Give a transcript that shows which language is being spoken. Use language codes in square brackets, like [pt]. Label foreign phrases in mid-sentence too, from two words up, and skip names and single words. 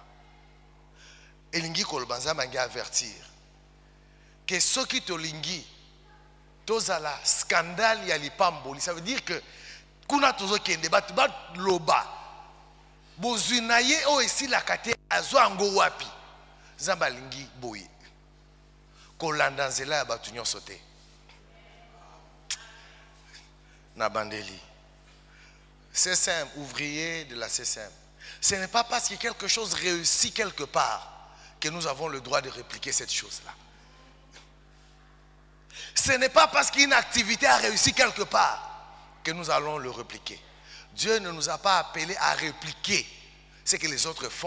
[ln] Elingi koloba nzambe angi [fr] avertir que [ln] soki tolingi tozala scandale ya lipamboli, [fr] ça veut dire que [ln] kuna tozo kende batu loba bozwi na ye o esilaka te azwa yango wapi. Zambalingi boye. Kolanda nzela ya batu nyonso te. Na bandeli. [fr] CSM, ouvrier de la CSM. Ce n'est pas parce que quelque chose réussit quelque part que nous avons le droit de répliquer cette chose-là. Ce n'est pas parce qu'une activité a réussi quelque part que nous allons le répliquer. Dieu ne nous a pas appelés à répliquer ce que les autres font.